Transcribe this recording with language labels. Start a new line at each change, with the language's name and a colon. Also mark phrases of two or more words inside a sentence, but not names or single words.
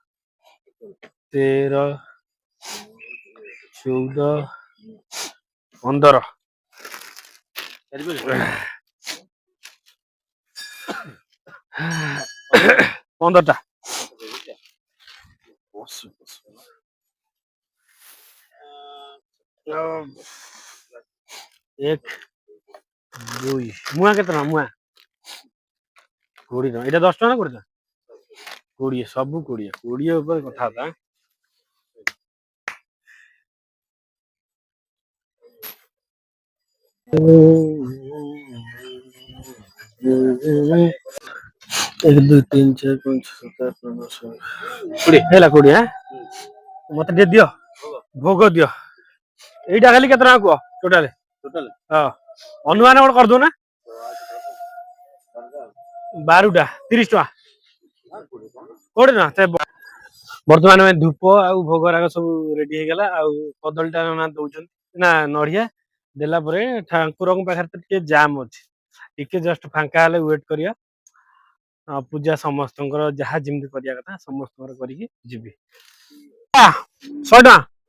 Odia: 13 14 15 15ଟା 1 2 ମୁଆଁ କେତେ ଟଙ୍କା ମୁଆଁ 20 ଟଙ୍କା ଏଇଟା 10 ଟଙ୍କା ନା 20 ଟଙ୍କା 20 ସବୁ 20 ଉପରେ କଥାବାର୍ତ୍ତା एक दो तीन चार पाँच छह सात आठ नौ दस ହେଲା 20 ମତେ ଟିକେ ଦିଅ ଭୋଗ ଦିଅ ଏଇଟା ଖାଲି କେତେ ଟଙ୍କା କୁହ ଟୋଟାଲ ହଁ ଅନୁମାନ କଣ କରିଦଉ ନା 12ଟା 30 ଟଙ୍କା 20 ଟଙ୍କା ବର୍ତ୍ତମାନ ଆମେ ଧୂପ ଆଉ ଭୋଗରାଗ ସବୁ ରେଡି ହେଇଗଲା ଆଉ କଦଳୀଟା ନା ଦଉଛନ୍ତି ନା ନଡିଆ ଦେଲା ପରେ ଠାକୁରଙ୍କ ପାଖରେ ତ ଟିକେ ଜାମ୍ ଅଛି ଟିକେ ଜଷ୍ଟ ଫାଙ୍କା ହେଲେ ୱେଟ୍ କରିବା ପୂଜା ସମସ୍ତଙ୍କର ଯାହା ଯେମିତି କରିବା କଥା ସମସ୍ତଙ୍କର କରିକି ଯିବି 100 ଟଙ୍କା